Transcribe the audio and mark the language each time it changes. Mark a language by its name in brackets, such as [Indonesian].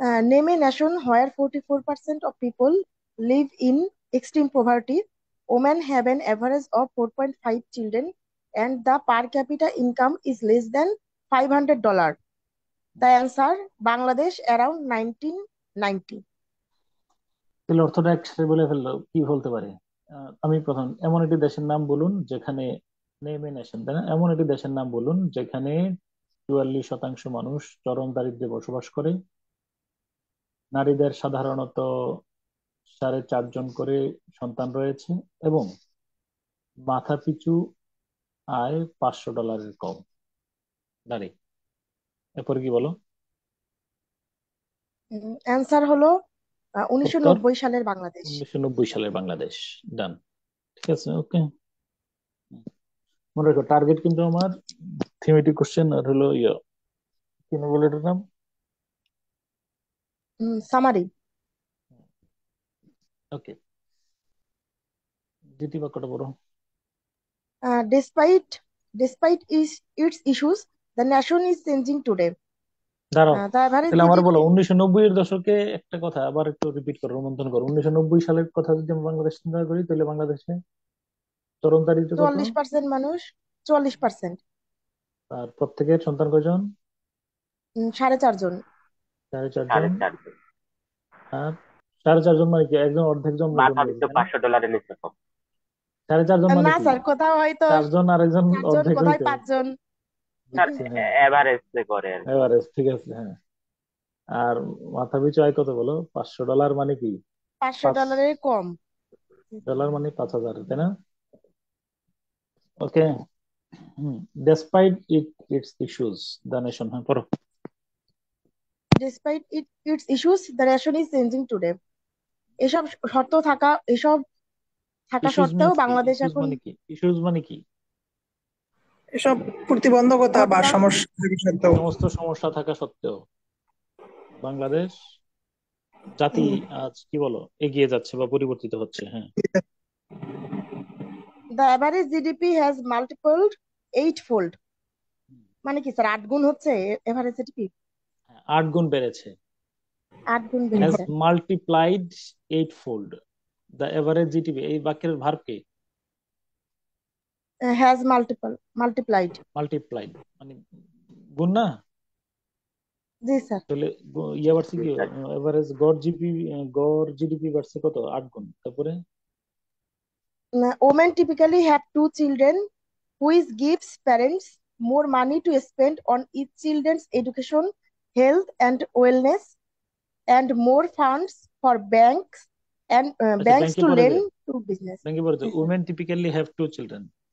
[English] Name a nation where 44% of people live in extreme poverty. Women have an average of 4.5 children and the per capita income is less than $500. The answer, Bangladesh around 1990. [Bangla] তাহলে অর্থটা একসাথে বলে ফেললো, কি বলতে পারে? আমি প্রথম, এমন একটি দেশের নাম বলুন যেখানে, [English] name a nation [Bangla] তাই না, এমন একটি দেশের নাম বলুন যেখানে 44% মানুষ চরম দারিদ্র্যে বসবাস করে, নারীদের সাধারণত 4.5 জন করে সন্তান রয়েছে, এবং মাথা পিছু আয় $500 কম। নারী, এরপরে কি বলো? অ্যান্সার হলো উত্তর 1990 সালের বাংলাদেশ। 1990 সালের বাংলাদেশ। ডান, ঠিক আছে, ওকে। মনে রাখো টার্গেট কিন্তু আমার [English] thematic question [Bangla] আর হলো ইয়ে, কি নাম বলে এটার নাম? সামারি। ওকে, দ্বিতীয় বাক্যটা বলো। [English] Despite its issues, the nation is changing today. [Bangla] দাঁড়াও, [English] The average [Bangla] তাহলে আমার বলো [English] GDP [Bangla] 1990-এর দশকে একটা কথা আবার একটু রিপিট করো, রোমন্থন করো। 1990 সালের কথা যদি আমরা বাংলাদেশ চিন্তা করি, তাহলে বাংলাদেশে তরুণ দারিদ্র্য কত? 44% মানুষ, 44%। আর প্রত্যেকের সন্তান কয়জন? 4.5 জন। 4.5 জন। আর 4.5 জন মানে কি, একজন অর্ধেক জন্ম দিয়েছে তাই না? সাড়ে চারজন মানে না কি, স্যার, কোথাও হয়তো 4 জন আর একজন 4 জন, অর্ধেক কোথায় হইতো। 5 জন। বুঝছি, হ্যাঁ। এভারেজ, ঠিক আছে, হ্যাঁ। আর মাথা পিছু আয় কত বলো? $500 মানে কি? পাঁচশো পাঁচ ডলারের কম। ডলার মানে 5,000, তাই না? ওকে। [English] despite its issues, the nation, [Bangla] হ্যাঁ পড়ো। [English] Its issues, the nation is changing today. [Bangla] এসব শর্ত থাকা এসব থাকা [English] issues [Bangla] সত্ত্বেও মিনস কি? বাংলাদেশ [English] issues [Bangla] এখন মানে কি? ইস্যুস মানে কি? এসব প্রতিবন্ধকতা বা ঘটনা। সমস্যা থাকা সত্ত্বেও সমস্ত সমস্যা থাকা সত্ত্বেও বাংলাদেশ জাতি উম, আজ কি বলো, এগিয়ে যাচ্ছে বা পরিবর্তিত হচ্ছে, হ্যাঁ। [English] The average GDP has multiplied eightfold. [Bangla] মানে কি স্যার, 8 গুণ হচ্ছে এভারেজ জিডিপি? 8 গুণ বেড়েছে। 8 গুণ [English] has [Bangla] বেড়েছে। [English] Multiplied 8 fold. The average GDP, [Bangla] এই বাক্যের ভার্ব কি? [English] Has multiplied. [Bangla] মাল্টিপ্লাইড মানে গুণ না? জি স্যার। তাহলে ইয়ে বাড়ছে কি, এভারেজ গড় জিডিপি বাড়ছে কত? 8 গুণ। তারপরে [English] Women typically have 2 children, which gives parents more money to spend on each children's education, health, and wellness, and more funds for [Bangla] আচ্ছা, [English] banks [Bangla] ব্যাংকে [English] to [Bangla] পড়ে যে, [English] lend to business. [Bangla] ব্যাংকে পড়ে যে [English] women typically have 2 children,